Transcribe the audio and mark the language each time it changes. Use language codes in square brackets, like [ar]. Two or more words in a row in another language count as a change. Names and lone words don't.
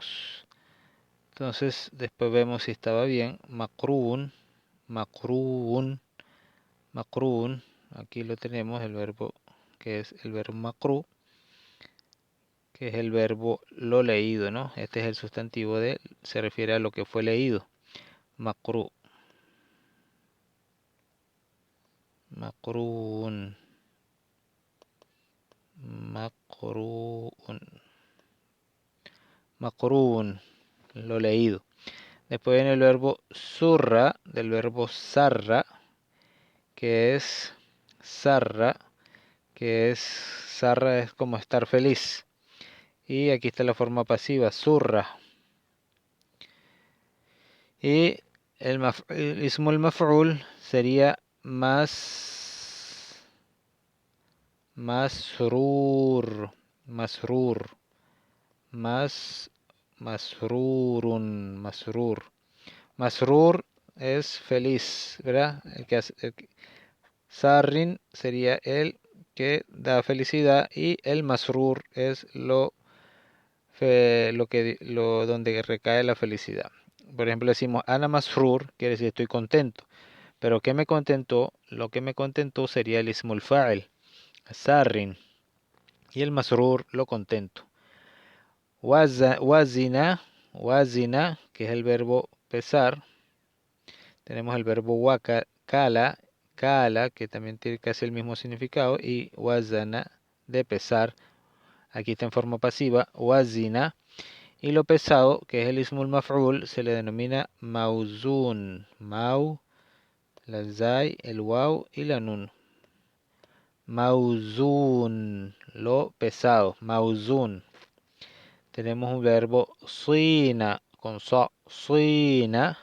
[es] Entonces después vemos si estaba bien. [ar] مقروءٌ. [es] Aquí lo tenemos, el verbo que es el verbo maqru', que es el verbo lo leído, ¿no? Este es el sustantivo se refiere a lo que fue leído. [ar] مقروء. مقروءٌ. [es] Maqru'un, lo leído. Después viene el verbo surra, del verbo sarra, que es [ar] سرّ، سرّ [es] es como estar feliz. Y aquí está la forma pasiva, surra. Y el [ar] اسم المفعول [es] sería masrurun, masrur es feliz, ¿verdad? Sarrin sería el que da felicidad y el masrur es donde recae la felicidad. Por ejemplo, decimos [ar] أنا مسرور, [es] quiere decir estoy contento. Pero ¿qué me contentó? Lo que me contentó sería el [ar] اسم الفاعل، سارّ, [es] y el masrur lo contento. Wazina, que es el verbo pesar. Tenemos el verbo kala, que también tiene casi el mismo significado, y wazana, de pesar. Aquí está en forma pasiva, wazina. Y lo pesado, que es el ismul maf'ul, se le denomina mauzun. La zay, el waw y la nun. Mauzun, lo pesado, mauzun. Tenemos un verbo sina, con sina.